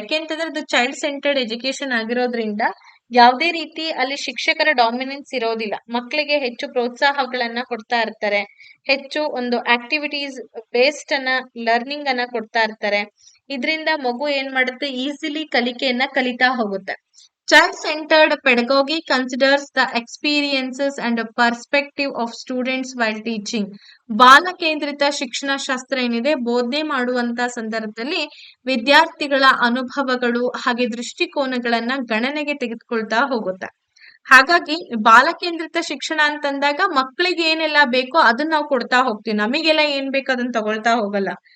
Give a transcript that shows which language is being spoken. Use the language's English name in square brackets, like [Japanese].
[Kannada] ಯಾಕೆಂತಂದ್ರೆ ಅದು child centred education ಆಗಿರೋದ್ರಿಂದ ಯಾವುದೇ ರೀತಿ ಅಲ್ಲಿ ಶಿಕ್ಷಕರ ಡಾಮಿನೆನ್ಸ್ ಇರೋದಿಲ್ಲ. ಮಕ್ಕಳಿಗೆ ಹೆಚ್ಚು ಪ್ರೋತ್ಸಾಹಗಳನ್ನ ಕೊಡ್ತಾ ಇರ್ತಾರೆ, ಹೆಚ್ಚು ಒಂದು ಆಕ್ಟಿವಿಟೀಸ್ ಬೇಸ್ಡ್ ಅನ್ನ ಲರ್ನಿಂಗ್ ಅನ್ನ ಕೊಡ್ತಾ ಇರ್ತಾರೆ. ಇದರಿಂದ ಮಗು ಏನ್ ಮಾಡುತ್ತೆ, ಈಸಿಲಿ ಕಲಿಕೆಯನ್ನ ಕಲಿತಾ ಹೋಗುತ್ತೆ. [English] Child-centered pedagogy considers the experiences and perspective of students while teaching. [Kannada] ಬಾಲ ಕೇಂದ್ರಿತ ಶಿಕ್ಷಣ ಶಾಸ್ತ್ರ ಏನಿದೆ, ಬೋಧನೆ ಮಾಡುವಂತ ಸಂದರ್ಭದಲ್ಲಿ ವಿದ್ಯಾರ್ಥಿಗಳ ಅನುಭವಗಳು ಹಾಗೆ ದೃಷ್ಟಿಕೋನಗಳನ್ನ ಗಣನೆಗೆ ತೆಗೆದುಕೊಳ್ತಾ ಹೋಗುತ್ತೆ. ಹಾಗಾಗಿ ಬಾಲ ಕೇಂದ್ರಿತ ಶಿಕ್ಷಣ ಅಂತಂದಾಗ ಮಕ್ಕಳಿಗೆ ಏನೆಲ್ಲ ಬೇಕೋ ಅದನ್ನ ನಾವು ಕೊಡ್ತಾ ಹೋಗ್ತೀವಿ, ನಮಗೆಲ್ಲ ಏನ್ ಬೇಕೋ ಅದನ್ನ ತಗೊಳ್ತಾ ಹೋಗಲ್ಲ.